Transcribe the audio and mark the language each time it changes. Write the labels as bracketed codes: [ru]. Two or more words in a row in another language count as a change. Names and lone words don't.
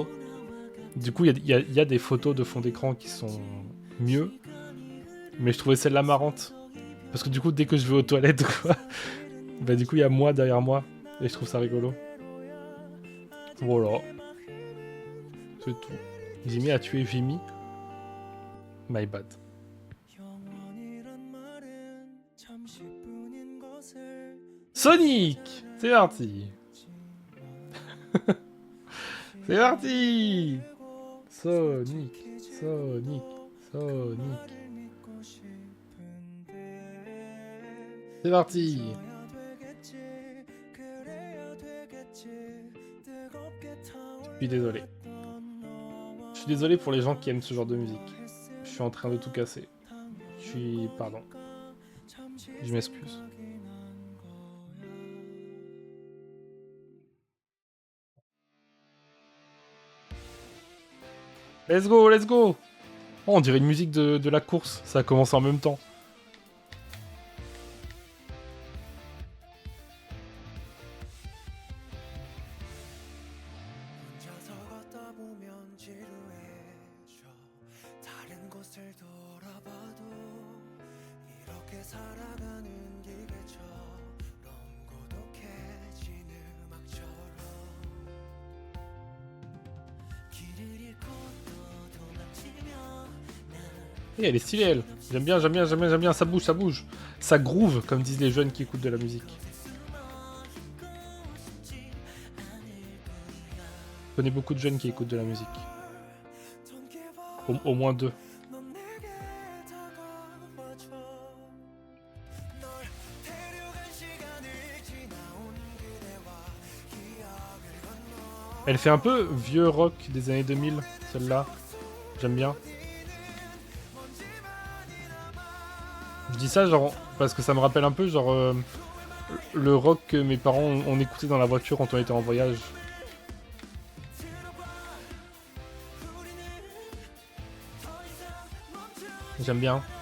[fr] Du coup, il y a des photos de fond d'écran qui sont mieux. Mais je trouvais celle-là marrante. Parce que du coup, dès que je vais aux toilettes, quoi, bah du coup, il y a moi derrière moi. Et je trouve ça rigolo. Voilà. C'est tout. Jimmy a tué Jimmy. [en] My bad. [ko] 영원이란 말은 잠시뿐인 것을 [fr] Sonic! C'est parti! C'est parti! Sonic, Sonic, Sonic. [ko] 믿고 싶은데 [fr] C'est parti! [ko] 써야 되겠지 그래야 되겠지 뜨겁게 [fr] Je suis désolé. Je suis désolé pour les gens qui aiment ce genre de musique. Je suis en train de tout casser. Je suis... Pardon. Je m'excuse. [en] Let's go, let's go! [fr] Oh, on dirait une musique de la course. Ça a commencé en même temps. [ko] 혼자서 걷다 보면 지루해져 다른 곳을 돌아봐도 이렇게 살아가는 기계처럼 고독해진 음악처럼 길을 잃고 또 도망치며 [fr] Et elle est stylée, elle. J'aime bien, j'aime bien, j'aime bien, j'aime bien. Ça bouge, ça bouge. Ça groove, comme disent les jeunes qui écoutent de la musique. Je connais beaucoup de jeunes qui écoutent de la musique. Au moins deux. [ko] 넌 내게 다가와줘 널 데려간 시간을 지나온 그대와 기억을 건너 [fr] Elle fait un peu vieux rock des années 2000, celle-là. J'aime bien. Je dis ça genre parce que ça me rappelle un peu genre le rock que mes parents ont écouté dans la voiture quand on était en voyage. J'aime bien.